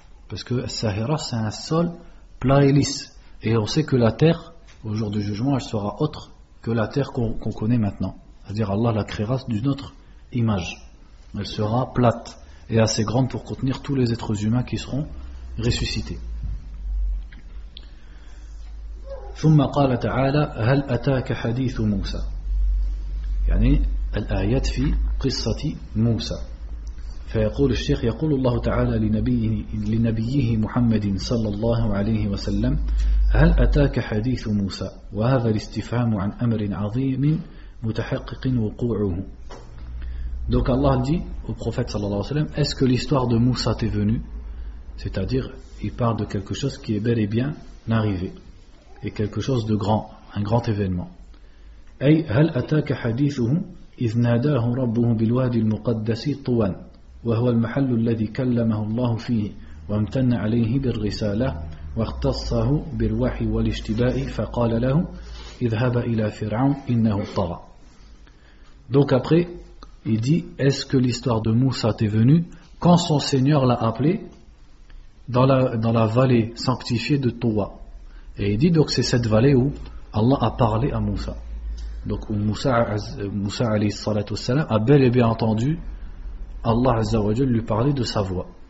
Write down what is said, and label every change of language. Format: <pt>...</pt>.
<fr>Parce que sahira, c'est un sol plat et lisse. Et on sait que la terre, au jour du jugement, elle sera autre que la terre qu'on connaît maintenant. C'est-à-dire Allah la créera d'une autre image. Elle sera plate et assez grande pour contenir tous les êtres humains qui seront ressuscités.</fr> <ar>ثم قال تعالى هل أتاك حديث موسى يعني الآيات في قصة موسى فيقول الشيخ يقول الله تعالى لنبيه محمد صلى الله عليه وسلم هل أتاك حديث موسى وهذا الاستفهام عن أمر عظيم متحقق وقوعه.</ar> <fr>Donc Allah dit au prophète sallallahu alayhi wa sallam, est-ce que l'histoire de Moussa t'est venue? C'est-à-dire, il parle de quelque chose qui est bel et bien arrivé, et quelque chose de grand, un grand événement.</fr> <ar>أي هل أتاك حديثهم إذ ناداه ربه بالوادي المقدس طوى وهو المحل الذي كلمه الله فيه وامتن عليه بالرسالة واختصه بالوحي والاجتباء فقال له اذهب إلى فرعون إنه طغى.</ar> <fr>Donc après, il dit, est-ce que l'histoire de Moussa t'est venue quand son Seigneur l'a appelé dans la vallée sanctifiée de Touwa? Et il dit, donc c'est cette vallée où Allah a parlé à Moussa. Donc où Moussa alayhi salatu wassalam a bel et bien entendu Allah azza wa jalla lui parler de sa voix.</fr>